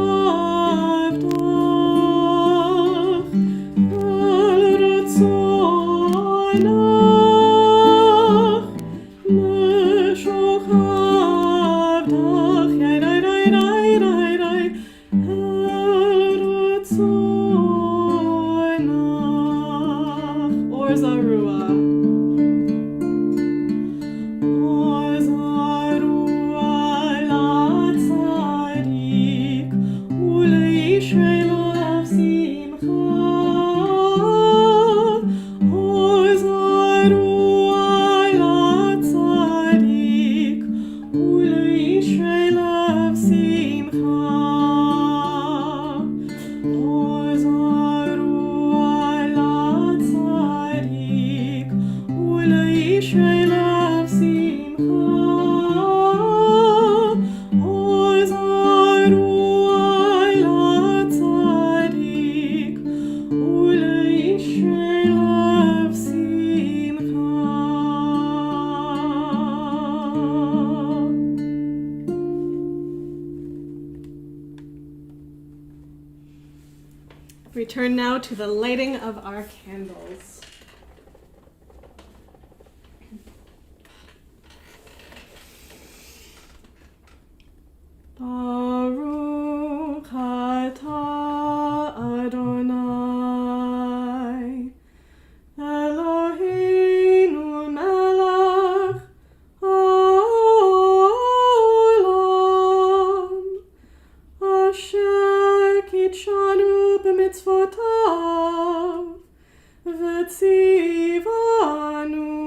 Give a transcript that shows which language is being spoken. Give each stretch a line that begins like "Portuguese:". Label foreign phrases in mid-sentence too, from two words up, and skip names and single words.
Hebrew: עבדך אל רצונך משוך עבדך יי דיי דיי דיי דיי דיי אל רצונך אור זרוע אור זרוע לצדיק ולישרי לב שמחה אור זרוע לצדיק ולישרי לב שמחה אור זרוע לצדיק ולישרי לב שמחה אור זרוע לצדיק ולישרי לב שמחה
English: We turn now to the lighting of our candles.
Hebrew: ברוך אתה אדוני אלוהינו מלך העולם אשר קדשנו במצוותיו וצונו